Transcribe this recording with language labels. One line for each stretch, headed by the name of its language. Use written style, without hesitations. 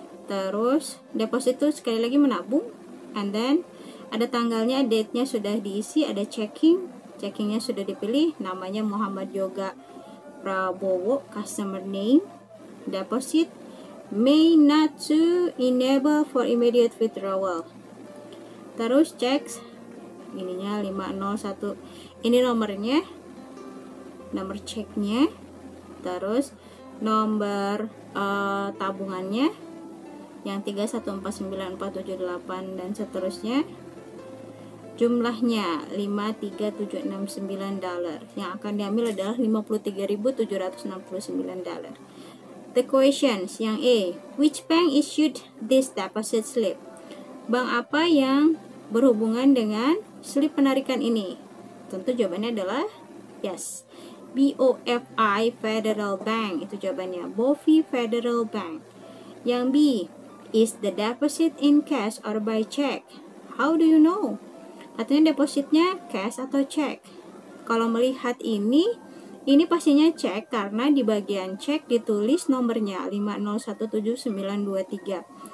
Indonesian: Terus deposit itu sekali lagi menabung,
English: and then
Indonesian: ada tanggalnya, date-nya sudah diisi, ada checkingnya sudah dipilih, namanya Muhammad Yoga
English: Prabowo customer name, deposit may not to enable for immediate withdrawal.
Indonesian: Terus cek ininya 501, ini nomornya, nomor ceknya, terus nomor tabungannya yang 3149478 dan seterusnya. Jumlahnya $53769. Yang akan diambil adalah $53.769.
English: The questions
Indonesian: yang A,
English: which bank issued this deposit slip?
Indonesian: Bank apa yang berhubungan dengan slip penarikan ini? Tentu jawabannya adalah yes, BOFI Federal Bank. Itu jawabannya, BOFI Federal Bank. Yang B,
English: is the deposit in cash or by check? How do you know?
Indonesian: Artinya depositnya cash atau cek? Kalau melihat ini pastinya cek karena di bagian cek ditulis nomornya 5017923.